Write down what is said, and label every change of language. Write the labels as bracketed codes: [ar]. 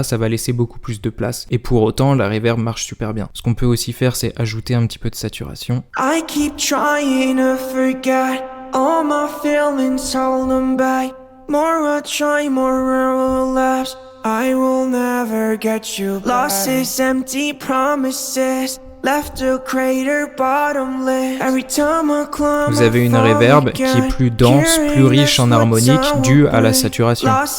[fr] Ça va laisser beaucoup plus de place. Et pour autant, la reverb marche super bien. Ce qu'on peut aussi faire, c'est ajouter un petit peu de saturation. [en] I keep trying to forget all my feelings, hold them back. More I try, more I will lapse. I will never never get you back. Losses, empty promises. Left a crater bottomless. Every time I climb, [fr] vous avez une reverb qui est plus dense, plus riche en harmonique due à la saturation.